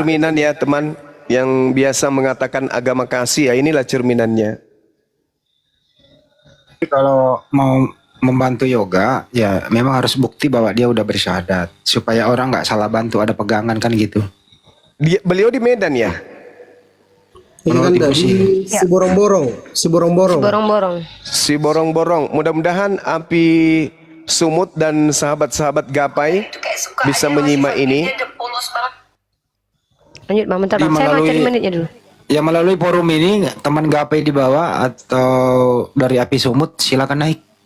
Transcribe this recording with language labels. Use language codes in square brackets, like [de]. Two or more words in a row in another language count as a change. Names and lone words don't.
[id] cerminan ya teman yang biasa mengatakan agama kasih, ya inilah cerminannya. Tapi kalau mau membantu yoga, ya memang harus bukti bahwa dia udah bersyahadat supaya orang nggak salah bantu, ada pegangan kan gitu. Beliau di Medan ya? Ini kan Menurut ibu dari sih. si borong-borong, si borong-borong. Borong-borong. Si borong-borong. Mudah-mudahan api sumut dan sahabat-sahabat gapai bisa menyimak ini. Lanjut bang, bentar bang. Di Saya mau melalui- cari menitnya dulu. Ya melalui forum ini teman gapai di bawah atau dari api sumut silakan naik.